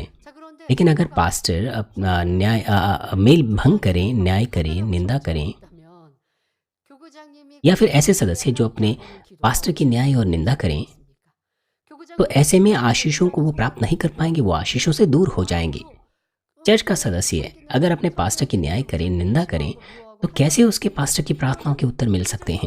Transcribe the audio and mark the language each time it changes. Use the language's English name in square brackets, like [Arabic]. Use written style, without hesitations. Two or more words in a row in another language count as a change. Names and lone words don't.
[Korean] 자 그런데 [Hindi] लेकिन अगर पास्टर अपना मेल भंग करें, न्याय करें, निंदा करें, [Korean] 있다면 교구장님이 [Hindi] या फिर ऐसे सदस्य जो अपने पास्टर की न्याय और निंदा करें, तो ऐसे में आशीषों को वो प्राप्त नहीं कर पाएंगे, वो आशीषों से दूर हो जाएंगे। चर्च का सदस्य अगर अपने पास्टर की न्याय करे, निंदा करे, तो कैसे उसके पास्टर की प्रार्थनाओं के उत्तर मिल सकते हैं?